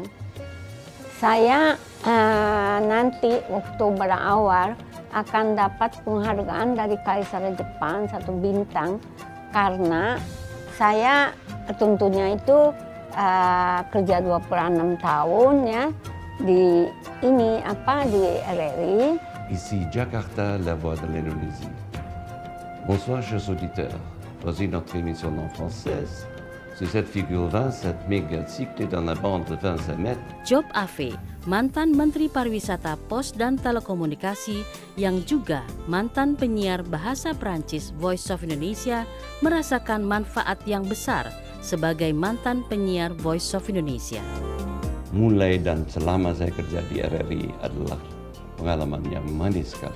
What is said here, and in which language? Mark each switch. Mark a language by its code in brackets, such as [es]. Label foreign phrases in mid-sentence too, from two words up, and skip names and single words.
[id] Saya nanti Oktober awal akan dapat penghargaan dari Kaisar Jepang 1 bintang karena saya tentunya itu kerja 26 tahun ya di RRI. [fr] Ici Jakarta, la voix de l'Indonésie. Bonsoir chers auditeurs. Voici notre émission en française. Sur cette figure 27 mégas cyclée dans la bande de 25 mètres. [id] Job Ave, mantan Menteri Pariwisata, Pos dan Telekomunikasi yang juga mantan penyiar bahasa Prancis Voice of Indonesia, merasakan manfaat yang besar sebagai mantan penyiar Voice of Indonesia. Mulai dan selama saya kerja di RRI adalah pengalaman yang manis sekali.